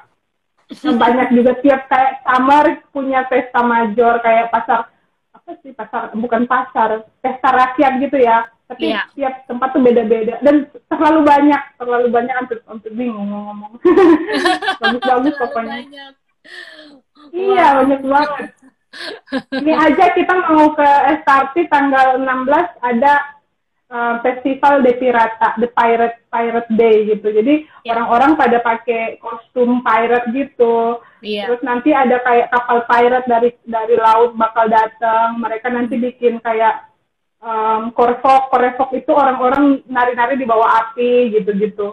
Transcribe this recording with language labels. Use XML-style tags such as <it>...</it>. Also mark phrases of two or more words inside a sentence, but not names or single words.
<id>Banyak juga tiap kayak summer punya pesta major kayak pesta rakyat gitu ya. Tapi tiap tempat tuh beda-beda dan terlalu banyak hampir bingung ngomong. Bagus-bagus pokoknya. Iya, banyak banget. Ini aja kita mau ke SRT tanggal 16 ada</id> <es>festival de Pirata,</es> <en>the Pirate Day gitu.</en> <id>Jadi orang-orang pada pakai kostum pirate gitu. Terus nanti ada kayak kapal pirate dari laut bakal datang. Mereka nanti bikin kayak korevok itu orang-orang nari-nari di bawah api gitu-gitu.</id>